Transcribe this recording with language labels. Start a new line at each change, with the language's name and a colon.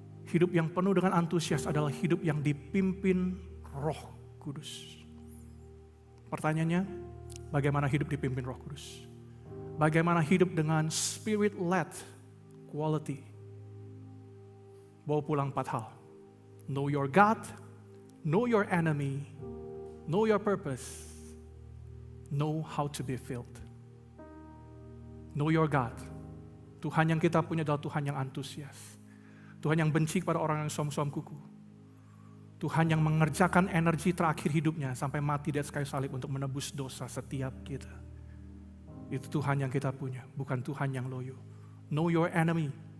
Indonesian: Hidup yang penuh dengan antusias adalah hidup yang dipimpin Roh Kudus. Pertanyaannya, bagaimana hidup dipimpin Roh Kudus? Bagaimana hidup dengan spirit-led quality? Bawa pulang 4 hal.
English: Know your God, know your enemy, know your purpose, know how to be filled. Know your God.
Indonesian: Tuhan yang kita punya adalah Tuhan yang antusias. Tuhan yang benci kepada orang yang suam-suam kuku. Tuhan yang mengerjakan energi terakhir hidupnya sampai mati di atas kayu salib untuk menebus dosa setiap kita. Itu Tuhan yang kita punya, bukan Tuhan yang loyo.
English: Know your enemy.